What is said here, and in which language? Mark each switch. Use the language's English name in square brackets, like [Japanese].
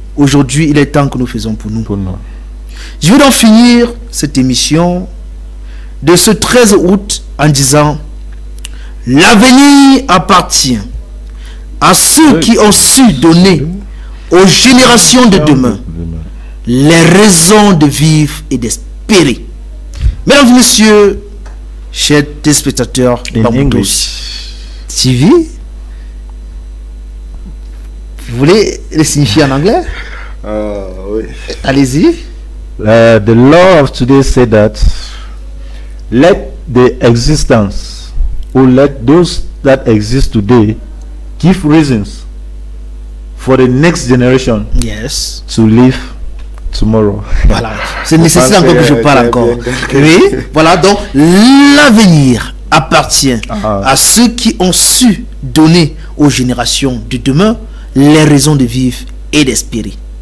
[French] Aujourd'hui, il est temps que nous faisons pour nous. Je vais donc finir cette émission de ce 13 août en disant: l'avenir appartient à ceux qui ont su donner aux générations de demain les raisons de vivre et d'espérer. Mesdames et messieurs, chers téléspectateurs de Bamboo TV, vous voulez le signifier en anglais? Oui. Allez-y. [English] The law of today said that let the existence, or let those that exist today give reasons for the next generation Yes. to live tomorrow. [French] Voilà, c'est nécessaire encore que je parle encore. Oui, voilà, donc l'avenir appartient à ceux qui ont su donner aux générations de demain les raisons de vivre et d'espérer.